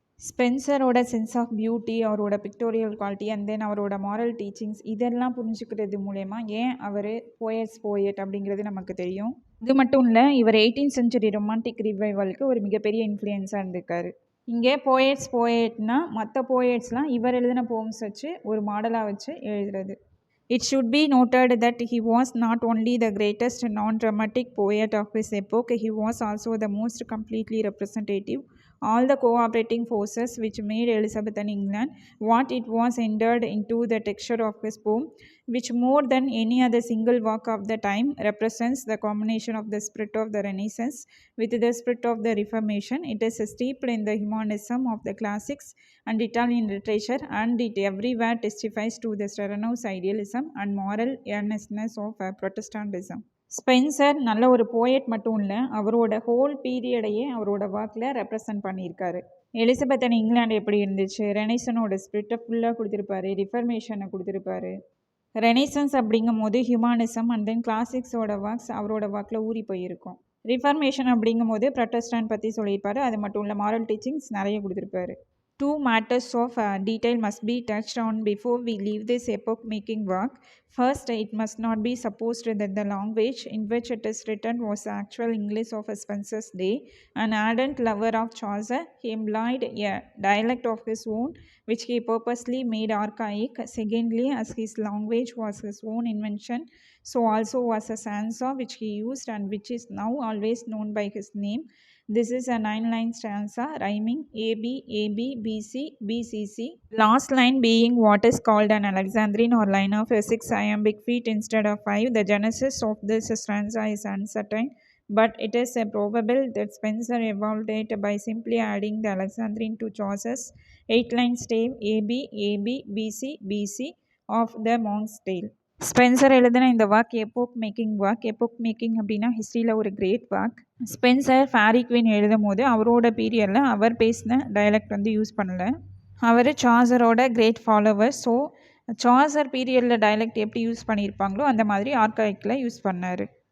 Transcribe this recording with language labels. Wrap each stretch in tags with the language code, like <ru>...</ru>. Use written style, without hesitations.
<ta>ஸ்பென்சரோட sense of beauty, அவரோட pictorial quality and then அவரோட moral teachings, இதெல்லாம் புரிஞ்சுக்கிறது மூலயமா ஏன் அவர் போயட்ஸ் போயட் அப்படிங்கிறது நமக்கு தெரியும். இது மட்டும் இல்லை, இவர் 18th century ரொமான்டிக் ரிவைவலுக்கு ஒரு மிகப்பெரிய இன்ஃப்ளூயன்ஸாக இருந்திருக்காரு. இங்கே போயட்ஸ் போயட்னா மற்ற போயட்ஸ்லாம் இவர் எழுதின போம்ஸ் வச்சு ஒரு மாடலாக வச்சு எழுதுறது.</ta> <en>It should be noted that he was not only the greatest non-dramatic poet of his epoch, he was also the most completely representative all the cooperating forces which made Elizabethan England what it was entered into the texture of his poem, which more than any other single work of the time represents the combination of the spirit of the Renaissance with the spirit of the Reformation. It is steeped in the humanism of the classics and Italian literature, and it everywhere testifies to the strenuous idealism and moral earnestness of Protestantism.</en> <ta>Spencer நல்ல ஒரு poet மட்டும் இல்லை, அவரோட whole பீரியடையே அவரோட ஒர்க்கில் represent பண்ணியிருக்காரு. Elizabethan England எப்படி இருந்துச்சு, ரெனைசனோட ஸ்பிரிட்டை ஃபுல்லாக கொடுத்துருப்பாரு, ரிஃபர்மேஷனை கொடுத்துருப்பாரு. ரெனைசன்ஸ் அப்படிங்கும் போது ஹியூமானிசம் அண்ட் தென் கிளாசிக்ஸோட ஒர்க்ஸ் அவரோட ஒர்க்கில் ஊறி போயிருக்கும். ரிஃபர்மேஷன் அப்படிங்கும் போது ப்ரொட்டஸ்டாண்ட் பற்றி சொல்லியிருப்பாரு. அது மட்டும் இல்லை, மாரல் டீச்சிங்ஸ் நிறைய கொடுத்துருப்பாரு.</ta> <en>Two matters of detail must be touched on before we leave this epoch-making work. First, it must not be supposed that the language in which it is written was the actual English of Spenser's day. An ardent lover of Chaucer, he employed a dialect of his own, which he purposely made archaic. Secondly, as his language was his own invention, so also was a stanza which he used and which is now always known by his name. This is a 9-line stanza rhyming AB, AB, BC, BCC. Last line being what is called an Alexandrine or line of 6 iambic feet instead of 5. The genesis of this stanza is uncertain, but it is probable that Spenser evolved it by simply adding the Alexandrine to Chaucer's 8-line stave AB, AB, BC, BC of the Monk's Tale.</en> <ta>Spencer எழுதின இந்த work எபோக் making work. எபோக் making அப்படின்னா ஹிஸ்ட்ரியில் ஒரு great work. Spencer fairy queen எழுதும் போது அவரோட பீரியடில் அவர் பேசின டைலக்ட் வந்து யூஸ் பண்ணலை. அவர் சாசரோட கிரேட் ஃபாலோவர். ஸோ சாசர் பீரியடில் டைலக்ட் எப்படி யூஸ் பண்ணியிருப்பாங்களோ அந்த மாதிரி ஆர்காயிக்கில் யூஸ் பண்ணார்.</ta>